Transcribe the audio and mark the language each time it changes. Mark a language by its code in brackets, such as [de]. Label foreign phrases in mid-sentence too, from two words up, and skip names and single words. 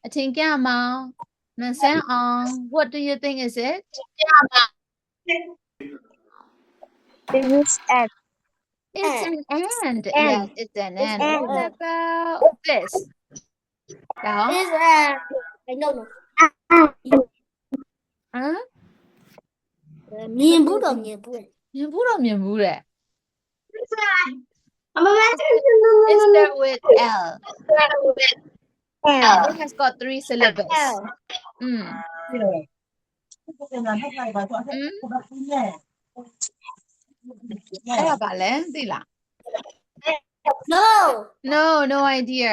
[en] What do you think is it? It is ant. It's an ant. Yes, it's an ant. What about this? It's I don't know. Huh? [my] မြင်ဘူးတော့မြင်ဘူး [en] It starts with L. It has got 3 syllables. No idea.